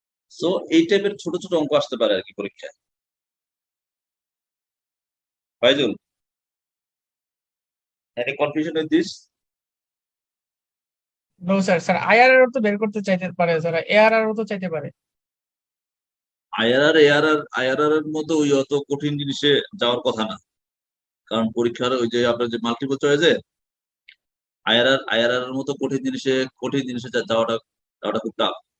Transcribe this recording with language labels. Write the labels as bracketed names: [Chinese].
[Bangla] So এই টাইপের ছোট ছোট অঙ্ক আসতে পারে আর কি পরীক্ষায়। [English] Faizul, any confusion with this? No sir. [Bangla] Sir IRR তো বের করতে চাইতে পারে স্যার, এআরআর তো চাইতে পারে। আইআরআর এর মতো ওই অত কঠিন জিনিসে যাওয়ার কথা না, কারণ পরীক্ষার ওই যে আপনার যে মাল্টিপল চয়েসে আইআরআর এর মতো কঠিন জিনিসে যাওয়াটা খুব টাফ।